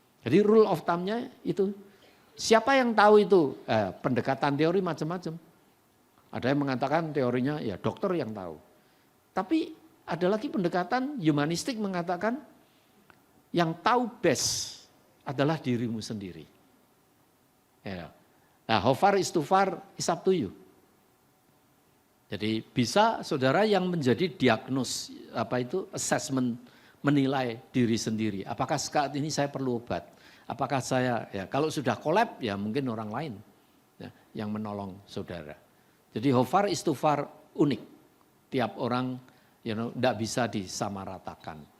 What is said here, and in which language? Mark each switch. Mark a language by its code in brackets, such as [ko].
[id] Jadi [en] rule of thumb- [id] nya itu siapa yang tahu itu? Pendekatan teori macam-macam. Ada yang mengatakan teorinya ya dokter yang tahu. Tapi ada lagi pendekatan humanistik mengatakan yang tahu best adalah dirimu sendiri. Ya. [en] Nah, how far is too far is up to you. [id] Jadi bisa saudara yang menjadi diagnos assessment menilai diri sendiri. Apakah saat ini saya perlu obat? Apakah saya kalau sudah collab ya mungkin orang lain ya, yang menolong saudara. Jadi [en] how far is too far [id] unik. Tiap orang tidak bisa disamaratakan.